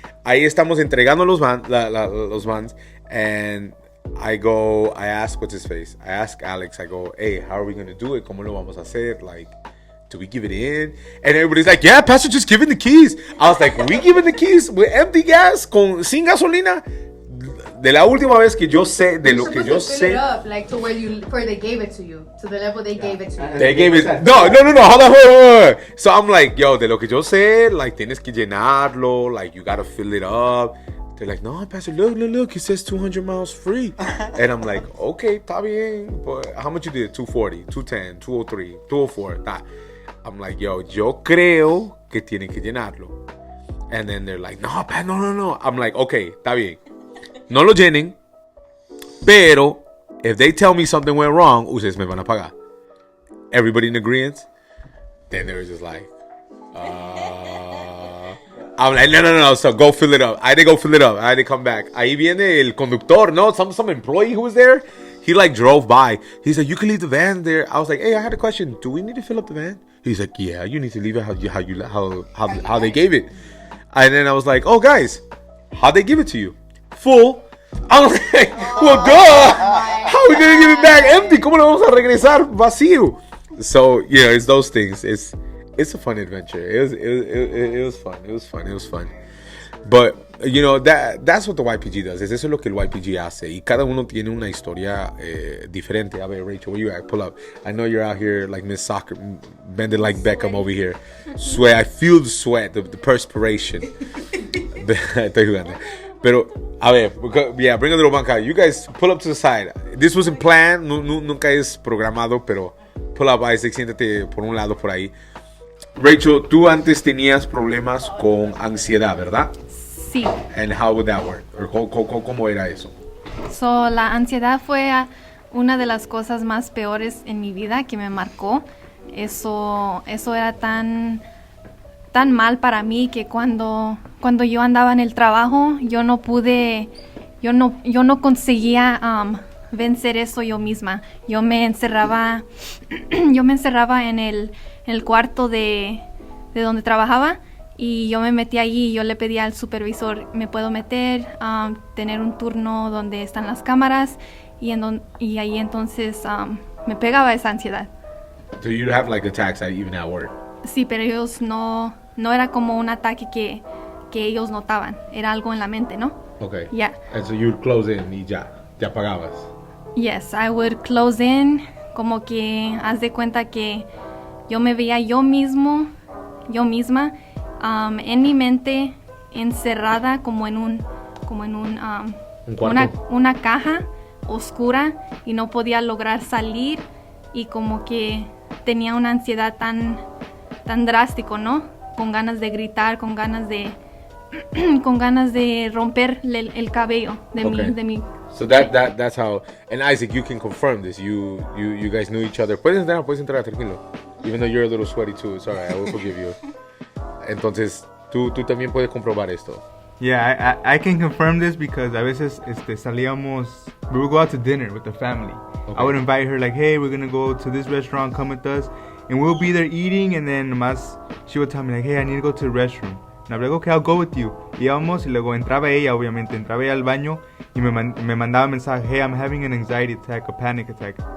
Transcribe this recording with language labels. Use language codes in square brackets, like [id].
[es] Ahí estamos entregando los vans, [en] and I ask, what's his face? I ask Alex, I go, hey, how are we going to do it? [es] ¿Cómo lo vamos a hacer? [en] Like, do we give it in? And everybody's like, yeah, Pastor, just give him the keys. I was like, we giving the keys with empty gas, [es] sin gasolina? De la última vez que yo sé, de lo que yo sé. [en] Up, like to where they gave it to you, to the level they gave it to you. They gave it. No. Hold on. So I'm like, yo, [es] de lo que yo sé, [en] like [es] tienes que llenarlo, [en] like you gotta fill it up. They're like, no, Pastor, look, it says 200 miles free. And I'm like, okay, [es] está bien. [en] But how much you did? 240, 210, 203, 204. That. I'm like, [es] yo creo que tienen que llenarlo. [en] And then they're like, no, Pastor, no. I'm like, okay, [es] está bien. No lo llenen, pero [en] if they tell me something went wrong, [es] ustedes me van a pagar. [en] Everybody in agreement? Then they're just like, I'm like, no, so go fill it up. I didn't go fill it up. I didn't come back. [es] Ahí viene el conductor, [en] no, some employee who was there. He like drove by. He said, you can leave the van there. I was like, hey, I had a question. Do we need to fill up the van? He's like, yeah, you need to leave it how they gave it. And then I was like, oh, guys, How'd they give it to you? Full. I was like, well, duh. How are we gonna give it back empty? [es] ¿Cómo lo vamos a regresar vacío? [en] So, yeah, it's those things. It's a fun adventure. It was fun. It was fun. But, you know, that's what the YPG does. [es] Eso es lo que el YPG hace. Y cada uno tiene una historia diferente. A ver, Rachel, [en] where you at? Pull up. I know you're out here like Miss Soccer, bending like Beckham over here. Sweat. I feel the sweat, the perspiration. [es] Estoy jugando. Pero, a ver, [en] yeah, bring a little banca. You guys pull up to the side. This wasn't planned. Nunca es programado, pero pull up, Isaac, siéntate por un lado por ahí. [es] Rachel, tú antes tenías problemas con ansiedad, ¿verdad? Sí. [en] And how would that work? [es] ¿Cómo era eso? So, la ansiedad fue una de las cosas más peores en mi vida que me marcó. Eso era tan mal para mí que cuando yo andaba en el trabajo, yo no conseguía vencer eso yo misma. Yo me encerraba en el cuarto de donde trabajaba y yo me metí allí y yo le pedía al supervisor, ¿me puedo meter? Tener un turno donde están las cámaras y ahí entonces me pegaba esa ansiedad. [en] So you'd have like attacks even at work? [es] Sí, pero ellos no era como un ataque que ellos notaban, era algo en la mente, ¿no? [en] Okay. Yeah. And so you'd close in [es] y ya apagabas. [en] Yes, I would close in, [es] como que haz de cuenta que yo me veía yo misma, en mi mente encerrada como en un una caja oscura y no podía lograr salir y como que tenía una ansiedad tan drástico, ¿no? Con ganas de gritar, con ganas de romper el cabello de mi. [en] So that's how. And Isaac, you can confirm this. You guys knew each other. [es] Puedes entrar, tranquilo. [en] Even though you're a little sweaty too, it's alright. I will forgive you. [es] Entonces, tú también puedes comprobar esto. [en] Yeah, I can confirm this because [es] a veces salíamos, [en] we would go out to dinner with the family. Okay. I would invite her like, hey, we're gonna go to this restaurant, come with us. And we'll be there eating and then más, she would tell me like, hey, I need to go to the restroom. And I'd be like, okay, I'll go with you. [es] Íbamos y luego entraba ella al baño y me mandaba mensaje, [en] hey, I'm having an anxiety attack, a panic attack.